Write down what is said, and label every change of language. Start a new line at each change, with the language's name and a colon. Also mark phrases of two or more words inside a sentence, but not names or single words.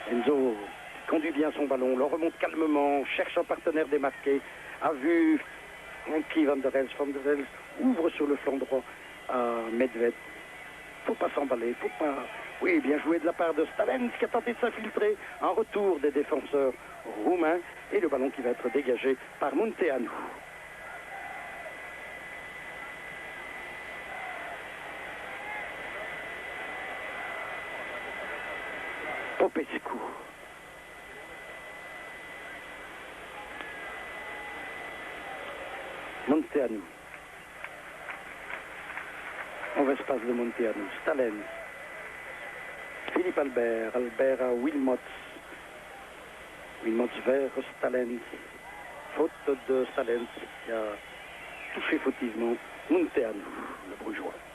French: Enzo conduit bien son ballon, le remonte calmement, cherche un partenaire démarqué, a vu Frankie Van der Elst ouvre sur le flanc droit à Medved. Faut pas s'emballer, faut pas... Oui, bien joué de la part de Stalens qui a tenté de s'infiltrer. Un retour des défenseurs roumains et le ballon qui va être dégagé par Munteanu. Popescu. Munteanu. En espace de Munteanu. Stalens. Philippe Albert. Albert à Wilmots. Wilmots vers Stalens. Faute de Stalens qui a touché fautivement Munteanu, le brugeois.